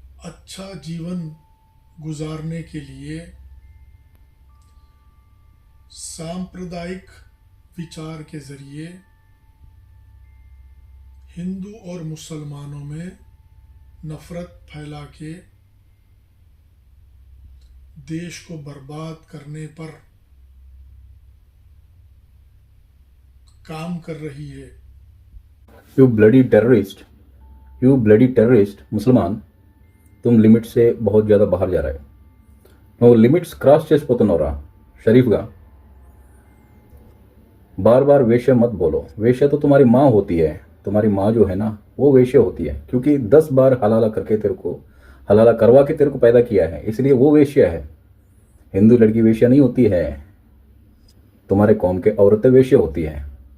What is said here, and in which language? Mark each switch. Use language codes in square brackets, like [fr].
[hi] अच्छा जीवन गुजारने के लिए सांप्रदायिक विचार के जरिए हिंदू और मुसलमानों में नफरत फैला के देश को बर्बाद करने पर काम कर रही है। [en] you bloody terrorist [hi] मुसलमान, तुम लिमिट से बहुत ज़्यादा बाहर जा रहे हो। [te] నువ్వు లిమిట్స్ క్రాస్ చేసిపోతున్నావురా शरीफगा। [hi] बार बार वेश्या मत बोलो। वेश्या तो तुम्हारी माँ होती है, तुम्हारी माँ जो है ना वो वेश्या होती है, क्योंकि 10 बार हलाला करके तेरे को हलाला करवा के तेरे को पैदा किया है, इसलिए वो वेश्या है। हिंदू लड़की वेश्या नहीं होती है, तुम्हारे कौम के औरतें वेश्या होती हैं।